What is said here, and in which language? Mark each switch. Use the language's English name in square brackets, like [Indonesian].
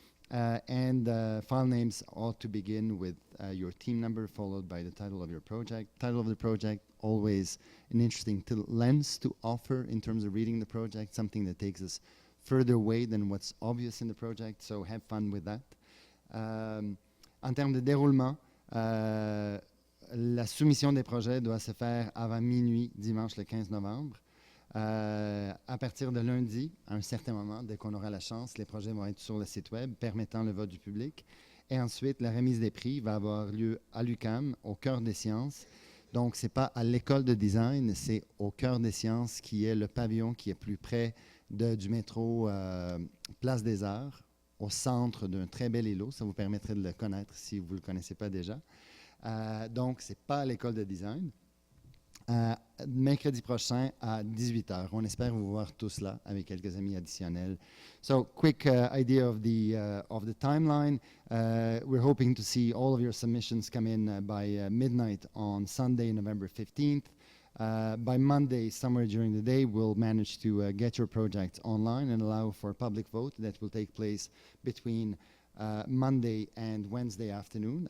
[English] And file names ought to begin with your team number followed by the title of your project. Title of the project, always an interesting lens to offer in terms of reading the project, something that takes us further away than what's obvious in the project, so have fun with that. [French] En termes de déroulement, la soumission des projets doit se faire avant minuit, dimanche le 15 novembre. À partir de lundi, à un certain moment, dès qu'on aura la chance, les projets vont être sur le site web, permettant le vote du public. Et ensuite, la remise des prix va avoir lieu à l'UQAM, au cœur des sciences. Donc, ce n'est pas à l'école de design, c'est au cœur des sciences, qui est le pavillon qui est plus près du métro Place des Arts, au centre d'un très bel îlot. Ça vous permettrait de le connaître si vous ne le connaissez pas déjà. Donc, ce n'est pas à l'école de design. Mercredi prochain à 18h. On espère vous voir tous là avec quelques amis additionnels. [English] So, quick idea of the timeline. We're hoping to see all of your submissions come in by midnight on Sunday, November 15th. By Monday, somewhere during the day, we'll manage to get your projects online and allow for a public vote that will take place between Monday and Wednesday afternoon.